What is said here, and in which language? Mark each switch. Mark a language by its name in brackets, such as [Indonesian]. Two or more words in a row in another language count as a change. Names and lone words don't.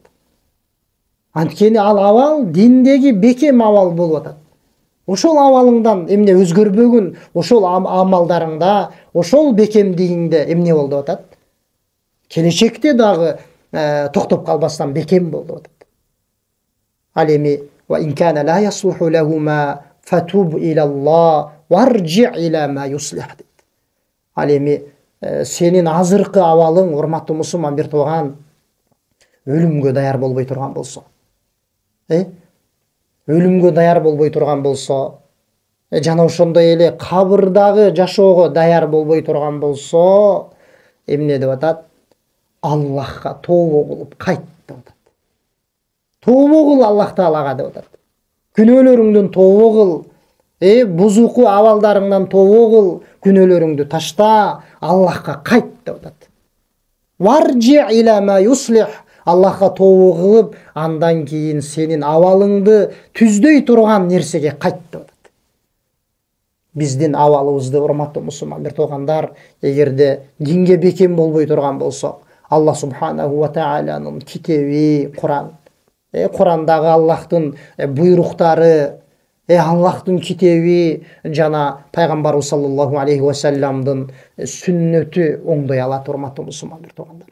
[Kyrgyz] Анткени ал авал диндеги бекем авал болуп атат. Ошол авалыңдан эмне өзгөрбөгүн, ошол амалдарыңда, ошол бекемдигиңде эмне бол деп атат? Келечекте дагы токтоп калбастан бекем бол деп атат. Ал эми [Arabic] وإن كان لا يصلحه لهما فتب إلى الله وارجع إلى ما يصلح. [Kyrgyz] Ал эми сенин азыркы абалың, урматтуу мусулман бир тууган, өлүмгө даяр болбой турган болсо, өлүмгө даяр болбой турган болсо, жана ошондой эле кабырдагы жашоого даяр болбой турган болсо, эмне деп атат? Аллахка тообо кылып кайт деп атат. Тообо кыл Аллах Таалага деп атат. Күнөөлөрүңдөн тообо кыл, бузуку абалдарыңдан тообо кыл, күнөөлөрүңдү ташта, Аллахка кайт деп атат. [Arabic] وارجع إلى ما يصلح, [Kyrgyz] Аллахка тообо кылып, андан кийин сенин абалыңды түздөй турган нерсеге кайт деп атат. Биздин абалыбызды, урматтуу мусулман бир туугандар, эгерде динге бекем болбой турган болсо, [Arabic] الله سبحانه وتعالى [Kyrgyz] китеби Куран, Курандагы Аллахтын буйруктары, Аллахтын китеби жана пайгамбарыбыз [Arabic] صلى الله عليه وسلم [Kyrgyz] сүннөтү оңдой алат, урматтуу мусулман бир туугандар.